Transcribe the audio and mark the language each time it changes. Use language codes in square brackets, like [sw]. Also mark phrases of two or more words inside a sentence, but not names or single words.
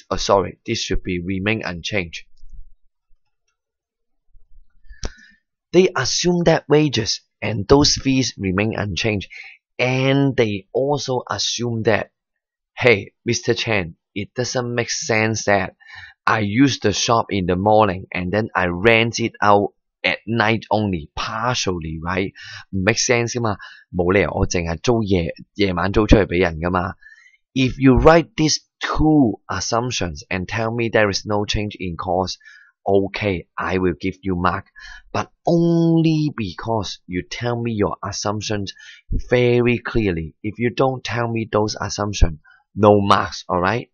[en] Oh, sorry, this should be remain unchanged. They assume that wages and those fees remain unchanged, and they also assume that, hey, Mr. Chen, it doesn't make sense that I use the shop in the morning and then I rent it out at night only, partially, right? [yue] 唔 make sense 㗎嘛，冇理由我淨係租夜晚租出去俾人㗎嘛。 [en] If you write these two assumptions and tell me there is no change in cost, okay, I will give you mark, but only because you tell me your assumptions very clearly. If you don't tell me those assumptions, no marks, alright?